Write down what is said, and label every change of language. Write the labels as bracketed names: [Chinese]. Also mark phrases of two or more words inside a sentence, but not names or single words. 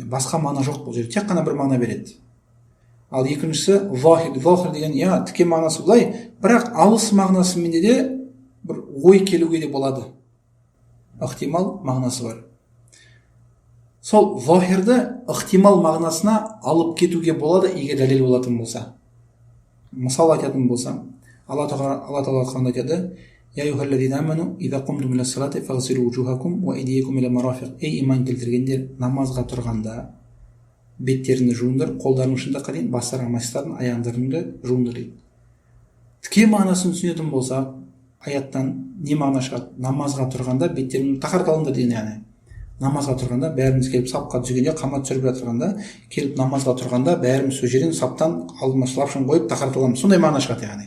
[Kazakh] Басқа мағына жоқ бұл жерде, тек қана бір мағына береді. Ал екіншісі захир деген, тіке мағынасы былай, бірақ алыс мағынасымен де бір ой келуге де болады. Ықтимал мағынасы бар. Сол захирді ықтимал мағынасына алып кетуге болады, егер дәлел болатын болса. Мысал айтатын болсам, Алла Тағала Құранда айтады: [Arabic] «يا أيها الذين آمنوا إذا قمتم إلى الصلاة فاغسلوا وجوهكم وأيديكم إلى المرافق». [Kazakh] Ей иман келтіргендер, намазға тұрғанда беттеріңді жуыңдар, қолдарың шындыққа дейін, бастарыңа масықтарын, аяғыңды жуыңдар дейді. Тіке мағынасын түсінетін болса, аяттан не мағына шығады? Намазға тұрғанда беттеріңді тақар алыңдар деген, яғни намазға тұрғанда бәріміз келіп сапқа түсгенде, қамат түсіріп жатырғанда, келіп намазға тұрғанда бәріміз сол жерден саптан алдына шылапшын қойып тақарталамыз. Сондай мағына шығады яғни.